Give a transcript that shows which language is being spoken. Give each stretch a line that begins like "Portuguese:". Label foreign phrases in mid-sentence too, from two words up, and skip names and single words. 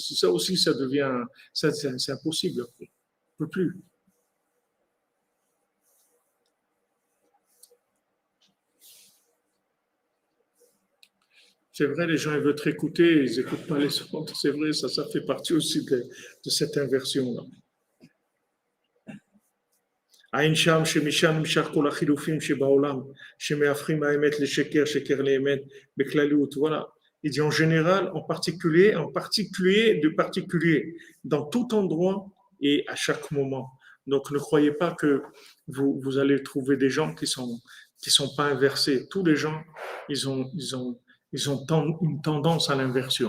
French: Si ça aussi, ça devient, c'est impossible après. On ne peut plus. C'est vrai, les gens ils veulent te écouter, ils n'écoutent pas les autres. C'est vrai, ça fait partie aussi de cette inversion-là.
Hebrew: עין שם שמשם נמשך כל החילופים שבעולם, שמהפכים האמת לשקר, שקר לאמת, בכלליות.
French: Voilà. Il dit en général, en particulier de particulier, dans tout endroit et à chaque moment. Donc ne croyez pas que vous allez trouver des gens qui sont pas inversés. Tous les gens, ils ont une tendance à l'inversion.